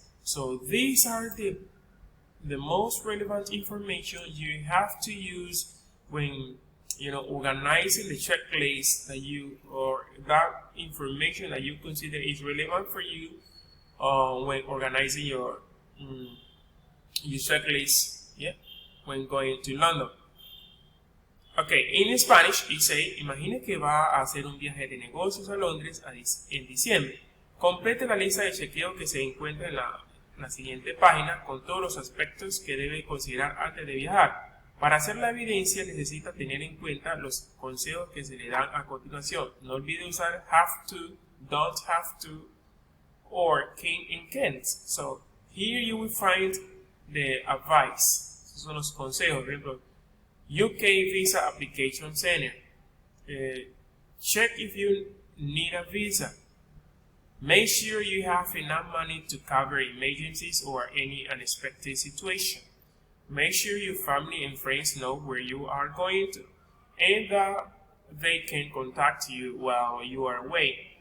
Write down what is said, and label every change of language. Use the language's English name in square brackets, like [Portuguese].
[English] So these are the most relevant information you have to use when organizing the checklist that you, or that information that you consider is relevant for you when organizing your checklist, when going to London. Okay, in Spanish [Spanish] dice, imagine que va a hacer un viaje de negocios a Londres en diciembre. Complete la lista de chequeo que se encuentra en la siguiente página con todos los aspectos que debe considerar antes de viajar. Para hacer la evidencia necesita tener en cuenta los consejos que se le dan a continuación. No olvide usar [English] have to, don't have to, or can and can't. So here you will find the advice. [Spanish] Esos son los consejos. Por ejemplo, UK Visa Application Center. [English] Check if you need a visa. Make sure you have enough money to cover emergencies or any unexpected situation. Make sure your family and friends know where you are going to, and that they can contact you while you are away.